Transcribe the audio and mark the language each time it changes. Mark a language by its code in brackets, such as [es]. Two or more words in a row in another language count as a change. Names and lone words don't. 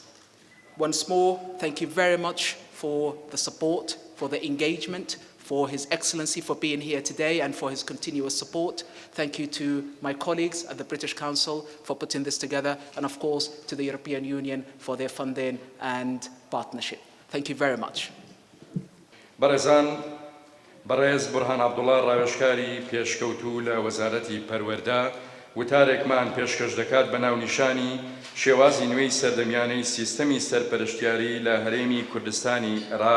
[en] Once more, thank you very much for the support, for the engagement, for His Excellency for being here today and for his continuous support. Thank you to my colleagues at the British Council for putting this together, and of course to the European Union for their funding and partnership. Thank you very much. [ckb] بەڕێزان، بەڕێز بورهان عەبدوڵڵا ڕاوێژکاری پێشکەوتوو لە وەزارەتی پەروەردە وتارێکمان پێشکەش دەکات بە ناونیشانی شێوازی نوێی سەردەمیانەی سیستەمی سەرپەرشتیاری لە هەرێمی کوردستانی عێراق.